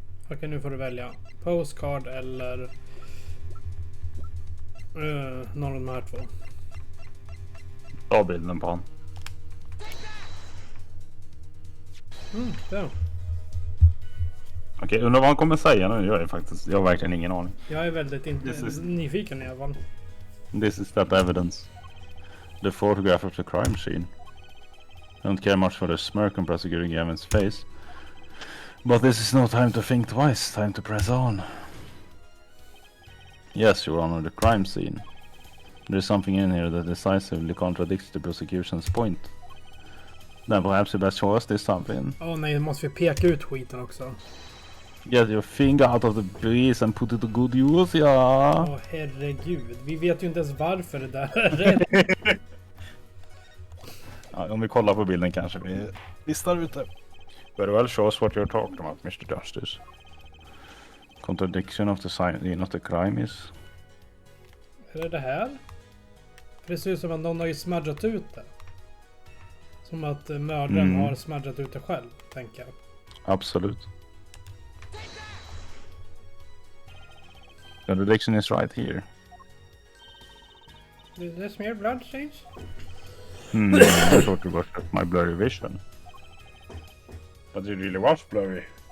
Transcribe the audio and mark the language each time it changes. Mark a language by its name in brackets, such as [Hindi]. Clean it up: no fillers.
[Swedish] Okej, nu får du välja postcard eller någon av de här två. Ta bilden på han. Ja. Okej, undrar vad han kommer säga nu. Jag har verkligen ingen aning. Jag är väldigt nyfiken i alla fall. [English] This is that evidence. The photograph of the crime scene. I don't care much for the smirk on prosecuting Gavin's face. But this is no time to think twice. Time to press on. Yes, Your Honor, the crime scene. There is something in here that decisively contradicts the prosecution's point. Then perhaps you best show us this something. [Swedish] Åh nej, nu måste vi peka ut skiten också. [English] Get your finger out of the breeze and put it to good use, ja. [Swedish] Åh herregud, vi vet ju inte ens varför det där är rätt. Ja, om vi kollar på bilden kanske vi listar ut det. [English] Very well, show us what you're talking about, Mr. Justice. Contradiction of the sign of the crime is... [Swedish] Är det här? Det ser ut som att någon har ju smudgat ut det. Som att mördaren har smudgat ut det själv, tänker jag. Absolut. [English] The contradiction is right here. Did this smear blood stains? I thought it was just my blurry vision. But it really was blurry.